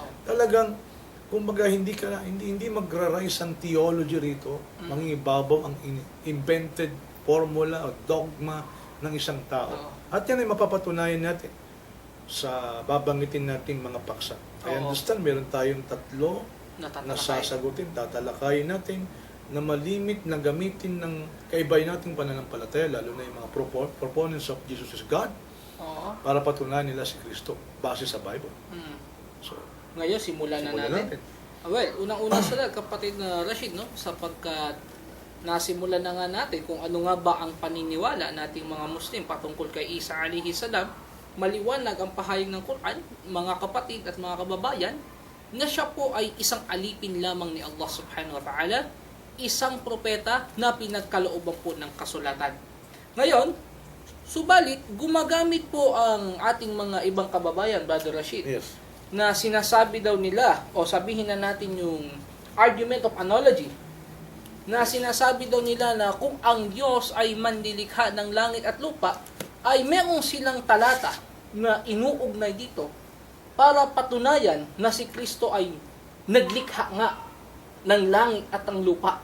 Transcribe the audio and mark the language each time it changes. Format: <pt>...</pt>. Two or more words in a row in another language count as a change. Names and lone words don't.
<tl>Talagang kumbaga hindi magra-rise ang theology rito, mangingibabaw ang</tl> <en>invented formula</en> <tl>o dogma ng isang tao. Oo. At yan ay mapapatunayan natin sa babanggitin nating mga paksa. I Oo. understand, meron tayong tatlo na Natatalakay. sasagutin, tatalakayin natin na malimit na gamitin ng kaibay nating pananampalataya, lalo na yung mga</tl> <en>proponents of Jesus is God,</en> <tl>Oo. para patunayan nila si Kristo base sa Bible. Mm. So, Ngayon, simulan na natin. Well, unang-una sa lahat, kapatid na Rashid, no? Sapagkat nasimulan na nga natin kung ano nga ba ang paniniwala nating mga Muslim patungkol kay Isa</tl> <ar>عليه السلام,</ar> <tl>maliwanag ang pahayag ng Quran, mga kapatid at mga kababayan, na siya po ay isang alipin lamang ni Allah</tl> <ar>سبحانه وتعالى,</ar> <tl>isang propeta na pinagkalooban po ng kasulatan. Ngayon, subalit, gumagamit po ang ating mga ibang kababayan, Brother Rashid, yes. na sinasabi daw nila, o sabihin na natin yung</tl> <en>argument of analogy,</en> <tl>na sinasabi daw nila na kung ang Diyos ay manlilikha ng langit at lupa, ay meron silang talata na inuugnay dito para patunayan na si Kristo ay naglikha nga ng langit at ang lupa.</tl>